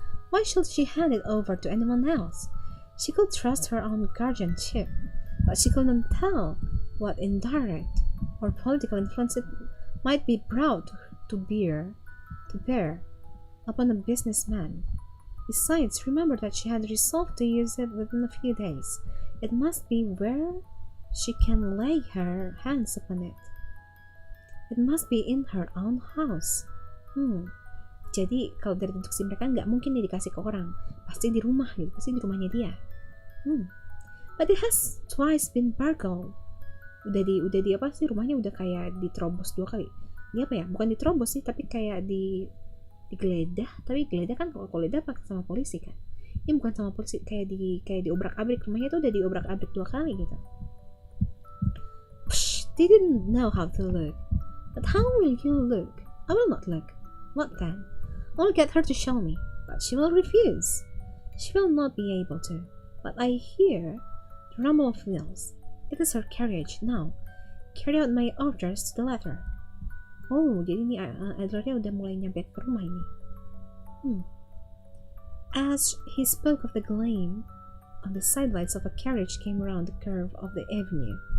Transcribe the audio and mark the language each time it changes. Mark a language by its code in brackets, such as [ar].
[en] Why should she hand it over to anyone else? She could trust her own guardianship, but she couldn't tell what indirect or political influence it might be brought to bear upon a businessman. Besides, remember that she had resolved to use it within a few days. It must be where she can lay her hands upon it. It must be in her own house. [id] Jadi kalau dari deduksi mereka nggak mungkin dia dikasih ke orang, pasti di rumah gitu, pasti di rumahnya dia. [en] But it has twice been burgled. [id] Udah di apa sih, rumahnya udah kayak diterobos 2 kali. Ini apa ya? Bukan diterobos sih, tapi kayak digeledah. Tapi geledah kan kalau geledah pakai sama polisi kan. Ini bukan sama polisi, kayak diobrak-abrik, rumahnya itu udah diobrak-abrik 2 kali gitu. [en] They didn't know how to look. But how will you look? I will not look. What then? I'll get her to show me, but she will refuse. She will not be able to. But I hear the rumble of wheels. It is her carriage now. Carry out my orders to the letter. [id] Oh, jadi ini Adlernya udah mulai nyampe ke rumah ini. [en] As he spoke of the gleam on the sidelights of a carriage came around the curve of the avenue.